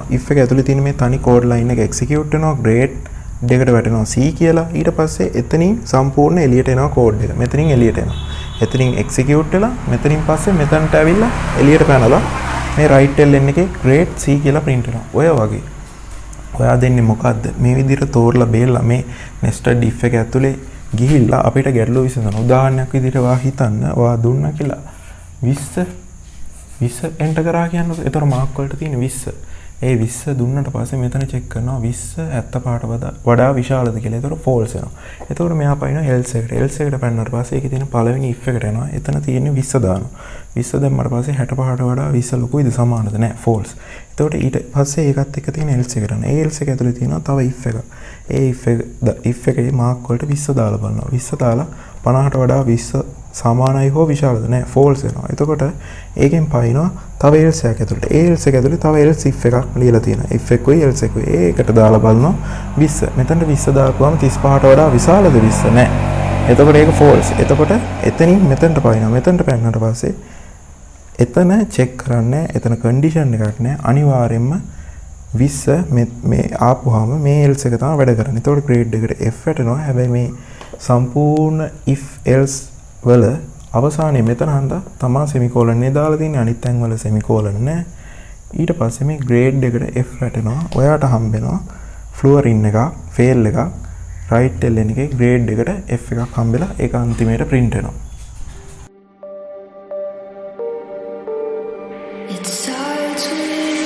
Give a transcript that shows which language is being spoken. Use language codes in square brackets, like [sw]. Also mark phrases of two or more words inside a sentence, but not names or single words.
[si] if එක ඇතුලේ තියෙන මේ තනි [en] code line [si] එක execute වෙනවා. grade දෙකට වැටෙනවා C කියලා. ඊට පස්සේ එතනින් සම්පූර්ණ එළියට එනවා code එක. මෙතනින් එළියට එනවා. එතනින් execute වෙලා මෙතනින් පස්සේ මෙතනට ඇවිල්ලා එළියට පැනලා මේ right ln එකේ grade C කියලා print වෙනවා. ඔය වගේ. ඔයා දෙන්නේ මොකද්ද? මේ විදිහට තෝරලා බේරලා මේ [en] nested if [si] එක ඇතුලේ ගිහිල්ලා අපිට ගැටලුව විසඳන. උදාහරණයක් විදිහට ඔයා හිතන්න ඔයා දුන්නා කියලා 20 enter කරා කියන්නකො. ඒතර mark වලට තියෙන 20. ඒ 20 දුන්නට පස්සේ මෙතන check කරනවා 20 75ට වඩා විශාලද කියලා. ඒතර false වෙනවා. ඒතකොට මෙයා පයින්නවා else එකට. else එකට පැනනට පස්සේ ඒකේ තියෙන පළවෙනි if එකට යනවා. එතන තියෙන්නේ 20 දානවා. 20 දැම්මට පස්සේ 65ට වඩා 20 ලොකුයිද සමානද නැහැ. false. ඒතකොට ඊට පස්සේ ඒකත් එක්ක තියෙන else එකට යනවා. ඒ else එක ඇතුලේ තියෙනවා තව if එකක්. ඒ if එකේ mark වලට 20 දාලා බලනවා. 20 දාලා 50ට වඩා 20 සමානයි හෝ විශාලද නැහැ. false වෙනවා. එතකොට ඒකෙන් පයින්නවා තව else එකක් ඇතුළට. ඒ else එක ඇතුළේ තව [en] else if [si] එකක් ලියලා තියෙනවා. if එකකුයි else එකකුයි ඒකට දාලා බලනවා 20. මෙතනට 20 දාපුවම 35ට වඩා විශාලද 20 නැහැ. එතකොට ඒක false. එතකොට එතනින් මෙතනට පයින්නවා. මෙතනට පැනනට පස්සේ එතන check කරන්නේ එතන condition එකක් නැහැ. අනිවාර්යයෙන්ම 20 මේ ආපුවාම මේ else එක තමයි වැඩ කරන්නේ. ඒතකොට grade එකට F වැටෙනවා. හැබැයි මේ සම්පූර්ණ [en] if else [si] වල අවසානයේ මෙතන හන්දා තමා semicolon එක දාලා තියෙන්නේ. අනිත් තැන් වල semicolon නැහැ. ඊට පස්සේ මේ grade එකට F වැටෙනවා. ඔයාට හම්බෙනවා fluorine එකක්, fail එකක්, right ln එකේ grade එකට F එකක් හම්බෙලා ඒක අන්තිමේට print වෙනවා. [en] It's hard to